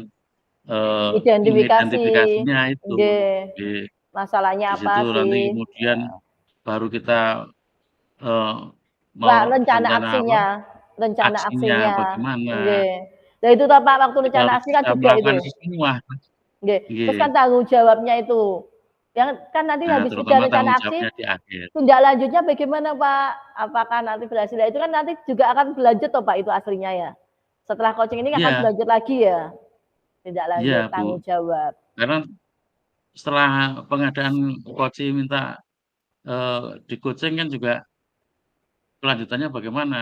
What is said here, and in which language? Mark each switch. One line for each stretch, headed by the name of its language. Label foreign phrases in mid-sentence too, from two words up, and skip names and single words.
Indonesian: Identifikasi. mengidentifikasinya itu. Nggih. Di, Masalahnya di apa situ nanti sih? kemudian baru kita Pak, mau rencana rencana apa? aksinya. Rencana Aksinya aksinya. bagaimana? Nggih. Nah itu Pak, waktu Kita rencana harus aksi kan bisa juga melakukan itu. itu semua. Nggih. Terus Nggih. kan tanggung jawabnya itu. Yang kan nanti Nah, habis terutama kita tanggung rencana aksi, jawabnya di akhir. tindak lanjutnya bagaimana Pak? Apakah nanti berhasil? Nah, itu kan nanti juga akan berlanjut toh Pak itu aslinya ya. Setelah coaching ini akan Iya, berlanjut lagi ya. Tindak lanjut iya, Bu. tanggung jawab. Karena setelah pengadaan coaching minta di coaching kan juga kelanjutannya bagaimana?